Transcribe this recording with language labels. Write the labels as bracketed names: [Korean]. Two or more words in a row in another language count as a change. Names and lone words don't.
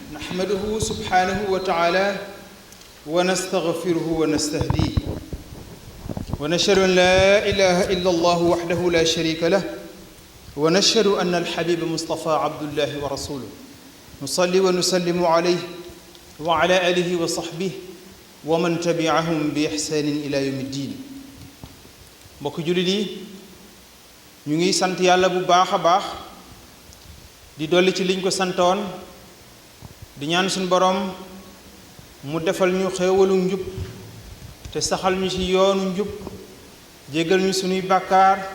[Arabic] نحمده سبحانه وتعالى ونستغفره ونستهديه ونشهد أن لا إله إلا الله وحده لا شريك له ونشهد أن الحبيب مصطفى عبد الله ورسوله نصلي ونسلم عليه وعلى آله وصحبه ومن تبعهم بإحسان إلى يوم الدين [Wolof] mbokk jullit yi ñu ngi sant yàlla bu baax a baax di dolli ci liñ ko santoon di ñaan suñu borom mu defal ñu xéewalu njub te saxal ñu ci yoonu njub jéggal ñu suñuy bàkkaar